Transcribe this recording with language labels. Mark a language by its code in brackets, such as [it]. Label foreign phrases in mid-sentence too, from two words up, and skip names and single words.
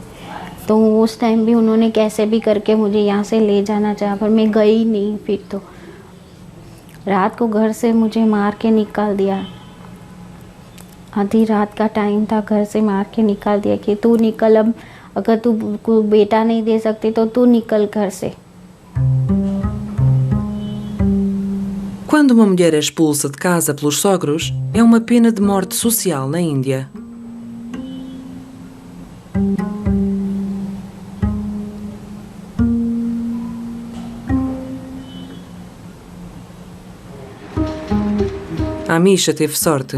[hi] तो उस टाइम भी उन्होंने कैसे भी करके मुझे यहाँ से ले जाना चाहा, पर मैं गई नहीं। फिर तो रात को घर से मुझे मार के निकाल दिया, आधी रात का टाइम था, घर से मार के निकाल दिया कि तू निकल, अब अगर तू बेटा नहीं दे सकती तो तू निकल घर से। [pt] Quando uma mulher é expulsa de casa pelos sogros, é uma pena de morte social na Índia. A Misha teve sorte.